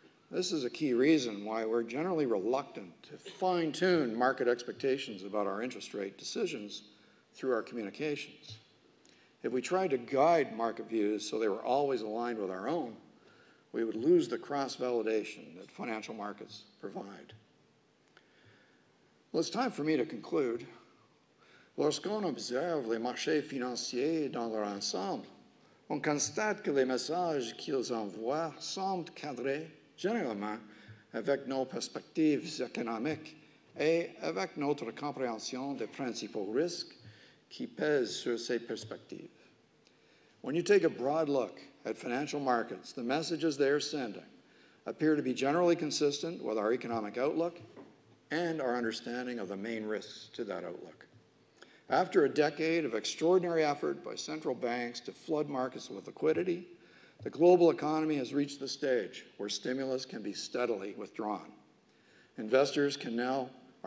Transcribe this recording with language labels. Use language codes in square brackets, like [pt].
[en] This is a key reason why we're generally reluctant to fine-tune market expectations about our interest rate decisions through our communications. If we tried to guide market views so they were always aligned with our own, we would lose the cross-validation that financial markets provide. Well, it's time for me to conclude. [fr] Lorsqu'on observe les marchés financiers dans leur ensemble, on constate que les messages qu'ils envoient semblent cadrer généralement avec nos perspectives économiques et avec notre compréhension des principaux risques qui pèsent sur ces perspectives. [en] When you take a broad look at financial markets, the messages they are sending appear to be generally consistent with our economic outlook and our understanding of the main risks to that outlook. After a decade of extraordinary effort by central banks to flood markets with liquidity, the global economy has reached the stage where stimulus can be steadily withdrawn. Investors are